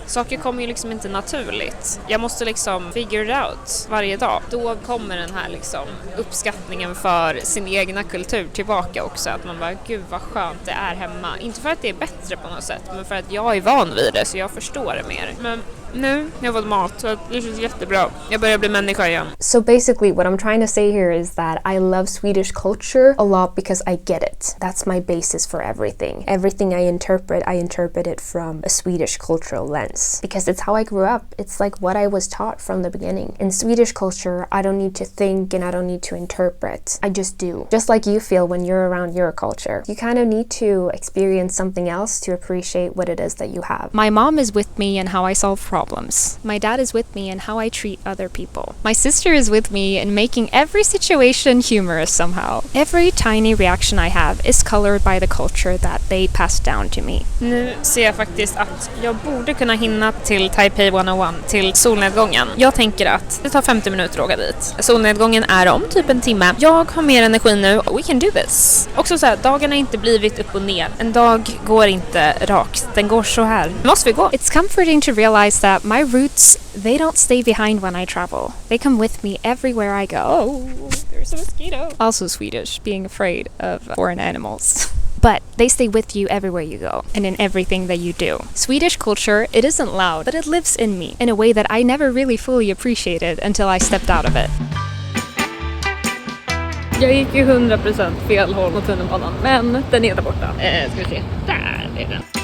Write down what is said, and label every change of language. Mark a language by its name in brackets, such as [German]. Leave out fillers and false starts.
[Swedish] Saker kommer ju liksom inte naturligt. Jag måste liksom [English] figure it out [Swedish] varje dag. Då kommer den här liksom uppskattningen för sin egna kultur tillbaka också. Att man bara, gud vad skönt det är hemma. Inte för att det är bättre på något sätt, men för att jag är van vid det så jag förstår det mer. Men Nu har jag fått mat så det känns jättebra. Jag börjar bli människa igen. [English] So basically what I'm trying to say here is that I love Swedish culture a lot because I get it. That's my basis for everything. Everything I interpret it from a Swedish cultural lens. Because it's how I grew up. It's like what I was taught from the beginning. In Swedish culture, I don't need to think and I don't need to interpret. I just do. Just like you feel when you're around your culture. You kind of need to experience something else to appreciate what it is that you have. My mom is with me in how I solve problems. My dad is with me in how I treat other people. My sister is with me in making every situation humorous somehow. Every tiny reaction I have is colored by the culture that they passed down to me. [Swedish] Nu ser jag faktiskt att jag borde kunna hinna till Taipei 101 till solnedgången. Jag tänker att det tar 50 minuter att åka dit. Solnedgången är om typ en timme. Jag har mer energi nu. [English] We can do this. [Swedish] Också så här, dagarna har inte blivit upp och ner. En dag går inte rakt. Den går så här. Måste vi gå? [English] It's comforting to realize that my roots, they don't stay behind when I travel. They come with me everywhere I go. Oh, there's a mosquito. Also Swedish, being afraid of foreign animals. But they stay with you everywhere you go and in everything that you do. Swedish culture, it isn't loud, but it lives in me in a way that I never really fully appreciated until I stepped out of it. [Swedish] Jag gick ju 100% fel håll mot tunnelbanan, men den är där borta. Ska vi se. Där är den.